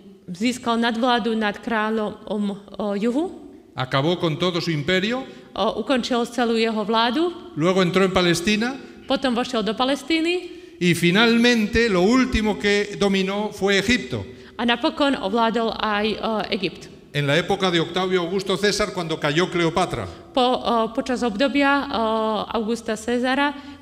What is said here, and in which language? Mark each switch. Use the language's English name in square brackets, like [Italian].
[Slovak] získal nadvládu nad kráľom juhu, [Spanish] acabó con todo su imperio, [Slovak] ukončil celú jeho vládu, [Spanish] luego entró en Palestina [Slovak] potom vošiel do Palestíny [Spanish] y finalmente lo último que dominó fue Egipto. [Slovak] a napokon ovládol aj Egypt. [Spanish] En la época de Octavio Augusto César, cuando cayó Cleopatra. [Slovak] Počas obdobia Augusta Cezara,